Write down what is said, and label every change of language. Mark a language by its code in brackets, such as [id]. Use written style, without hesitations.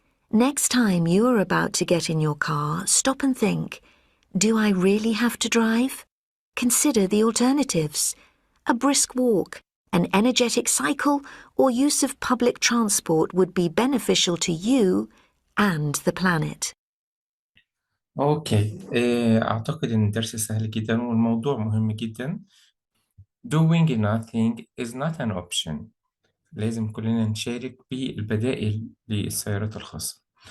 [en] Next time you are about to get in your car, stop and think, do I really have to drive? Consider the alternatives: a brisk walk, an energetic cycle, or use of public transport would be beneficial to you and the planet. [ar] أوكي، أعتقد إن الدرس سهل جدا والموضوع مهم جدا. [en] Doing nothing is not an option. [ar] لازم كلنا نشارك بالبدائل للسيارات الخاصة.